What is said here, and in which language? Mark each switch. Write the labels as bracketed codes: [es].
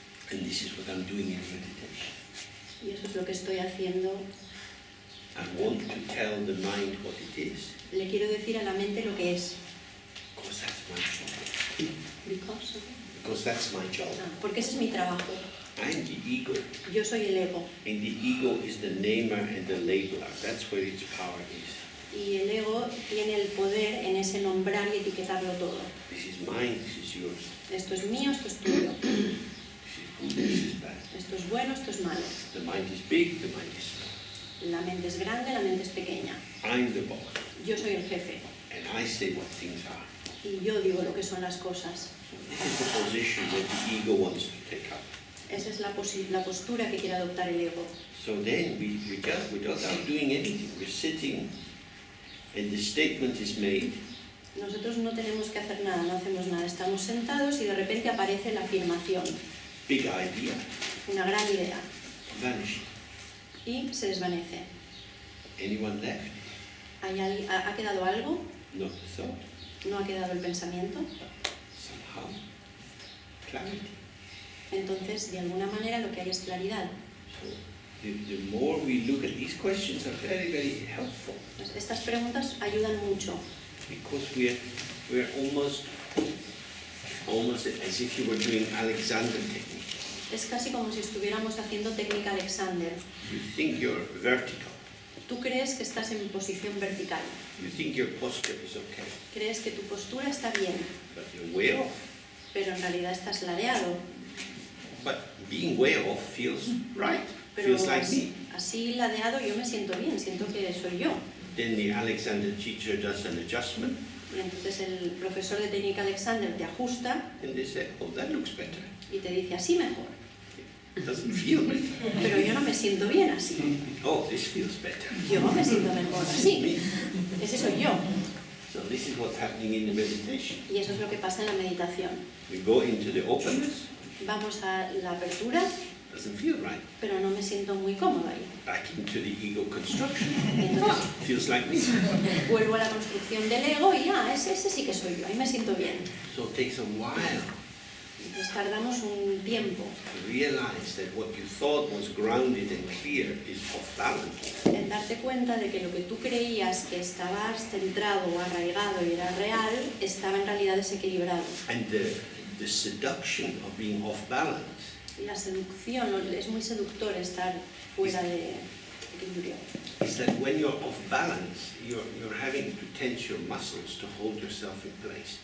[en] And this is what I'm doing in meditation. [es] Y eso es lo que estoy haciendo. [en] I want to tell the mind what it is, [es] Le quiero decir a la mente lo que es. [en] because that's my job. Because that's my job. [es] Porque ese es mi trabajo. [en] I'm the ego, [es] Yo soy el ego. [en] and the ego is the namer and the labeler. That's where its power is. [es] Y el ego tiene el poder en ese nombrar y etiquetarlo todo. [en] This is mine, this is yours. [es] Esto es mío, esto es tuyo. [en] This is good, this is bad. [es] Esto es bueno, esto es malo. [en] The mind is big, the mind is small. [es] La mente es grande, la mente es pequeña. [en] I'm the boss, [es] Yo soy el jefe. [en] and I say what things are. [es] Y yo digo lo que son las cosas. [en] So this is the position that the ego wants to take up. [es] Esa es la postura que quiere adoptar el ego. [en] So then we just, without doing anything, we're sitting, and the statement is made, [es] Nosotros no tenemos que hacer nada, no hacemos nada. Estamos sentados y de repente aparece la afirmación. [en] big idea, [es] Una gran idea. [en] vanished. [es] Y se desvanece. [en] Anyone left? [es] ¿Ha quedado algo? [en] Not the thought. [es] ¿No ha quedado el pensamiento? [en] Somehow, clarity. [es] Entonces, de alguna manera, lo que hay es claridad. [en] So the more we look at these questions are very, very helpful, [es] Pues estas preguntas ayudan mucho, [en] because we're almost as if you were doing Alexander technique. [es] es casi como si estuviéramos haciendo técnica Alexander. [en] You think you're vertical. [es] Tú crees que estás en posición vertical, [en] You think your posture is okay, [es] crees que tu postura está bien, [en] but you're way off. [es] pero en realidad estás ladeado. [en] But being way off feels right, [es] Pero [en] feels like me. [es] así ladeado yo me siento bien, siento que soy yo. [en] Then the Alexander teacher does an adjustment, [es] Y entonces el profesor de técnica Alexander te ajusta [en] and they say, oh, that looks better. [es] y te dice así mejor. [en] It doesn't feel better. [es] Pero yo no me siento bien así. [en] Oh, this feels better. [es] Yo me siento mejor [en] This is [es] así. [en] me. [es] Ese soy yo. [en] So this is what's happening in the meditation. [es] Y eso es lo que pasa en la meditación. [en] We go into the openness, [es] Vamos a la apertura, [en] doesn't feel right. [es] pero no me siento muy cómodo ahí. [en] Back into the ego construction, [es] Entonces [en] feels like me. [es] vuelvo a la construcción del ego y ese sí que soy yo, ahí me siento bien. [en] So it takes a while [es] Entonces tardamos un tiempo [en] to realize that what you thought was grounded and clear is off balance. [es] en darte cuenta de que lo que tú creías que estabas centrado o arraigado y era real, estaba en realidad desequilibrado. [en] And the the seduction of being off balance [es] La seducción, es muy seductor estar fuera de equilibrio. [en] is that when you're off balance, you're having to tense your muscles to hold yourself in place.